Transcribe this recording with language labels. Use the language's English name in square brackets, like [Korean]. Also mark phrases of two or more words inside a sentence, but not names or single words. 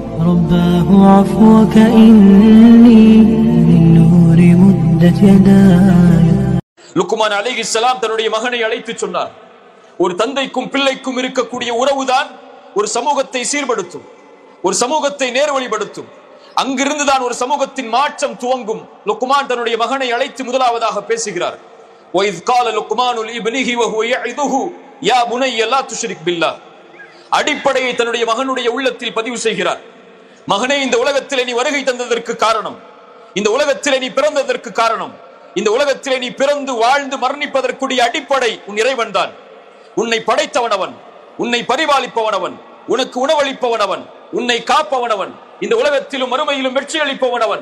[Arabic] رباه عفوك إني من نور مدت يداي. [Tamil] லுக்மான் அலைஹிஸ்ஸலாம் தன்னுடைய மகனை அழைத்து சொன்னார், ஒரு தந்தைக்கும் பிள்ளைக்கும் இருக்கக்கூடிய உறவுதான் ஒரு சமூகத்தை சீர்படுத்தும், ஒரு சமூகத்தை நேர்வழிப்படுத்தும். அங்கிருந்துதான் ஒரு சமூகத்தின் மாற்றம் துவங்கும். லுக்மான் தன்னுடைய மகனை அழைத்து முதலாவதாக பேசுகிறார். [Arabic] وَإِذْ قَالَ لُقْمَانُ لِابْنِهِ وَهُوَ يَعِظُهُ يَا بُنَيَّ لَا تُشْرِكْ بِاللَّهِ. [Tamil] அடிப்படையை தன்னுடைய மகனுடைய உள்ளத்தில் பதிவு செய்கிறார். மகனே, இந்த உலகத்திலே நீ வருகை தந்ததற்கு காரணம், இந்த உலகத்திலே நீ பிறந்ததற்கு காரணம், இந்த உலகத்திலே நீ பிறந்து வாழ்ந்து மரணிப்பதற்குரிய அடிப்படை உன் இறைவன் தான். உன்னை படைத்தவனவன், உன்னை பரிபாலிப்பவனவன், உனக்கு உணவளிப்பவனவன், உன்னை காப்பவனவன், இந்த உலகத்திலும் மறுமையிலும் வெற்றி அளிப்பவனவன்.